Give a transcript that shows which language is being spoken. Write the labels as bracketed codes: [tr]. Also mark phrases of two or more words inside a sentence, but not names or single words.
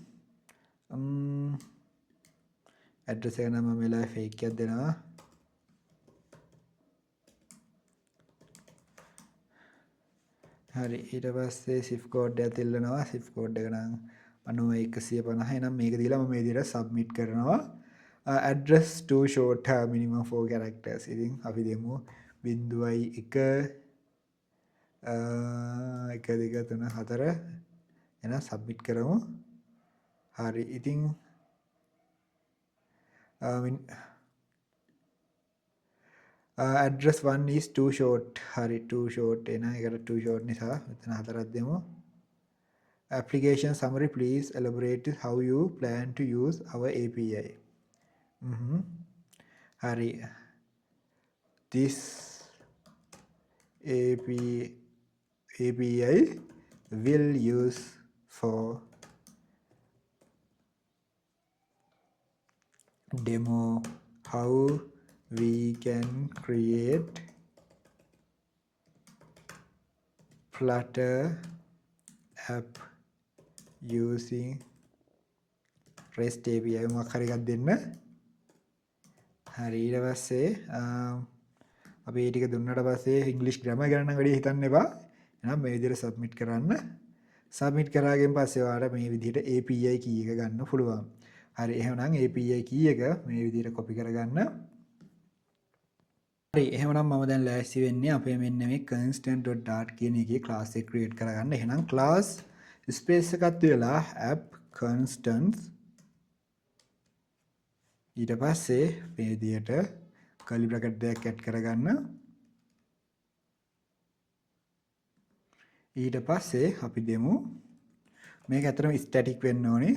[si] address එක නම් මම වෙලාවේ fake එකක් දෙනවා. හරි ඊට පස්සේ [en] shift code [si] එකත් ඉල්ලනවා. [en] shift code [si] එක නම් 9150. එහෙනම් මේක දීලා මම මේ විදිහට submit කරනවා. [en] address too short, minimum 4 characters. [si] ඉතින් අපි දෙමු 0.1 1 2 3 4 එහෙනම් සබ්මිට් කරමු. හරි. ඉතින් [en] address 1 is too short. [si] හරි, [en] too short [si] එන එකට [en] too short [si] නිසා මෙතන 4ක් දෙමු. [en] Application summary, please elaborate how you plan to use our API. Hari, this API will use for demo how we can create Flutter app using REST API. [si] මොකක් හරි එකක් දෙන්න. හරි, ඊට පස්සේ අපි මේ ටික දුන්නාට පස්සේ [en] English grammar [si] ගැන නම් වැඩි හිතන්න එපා. එහෙනම් මේ විදිහට සබ්මිට් කරන්න. සබ්මිට් කරාගෙන් පස්සේ ඔයාලට මේ විදිහට [en] API key [si] එක ගන්න පුළුවන්. හරි, එහෙනම් [en] API key [si] එක මේ විදිහට copy කරගන්න. හරි, එහෙනම් මම දැන් ලෑස්ති වෙන්නේ අපේ මෙන්න මේ constant.dart කියන එකේ class එක create කරගන්න. එහෙනම් [en] class space [si] එකක් තියලා [en] app constants [si] ඊට පස්සේ මේ විදිහට [en] curly bracket [si] දෙකක් add කරගන්න. ඊට පස්සේ අපි දෙමු මේක ඇත්තටම static වෙන්න ඕනේ.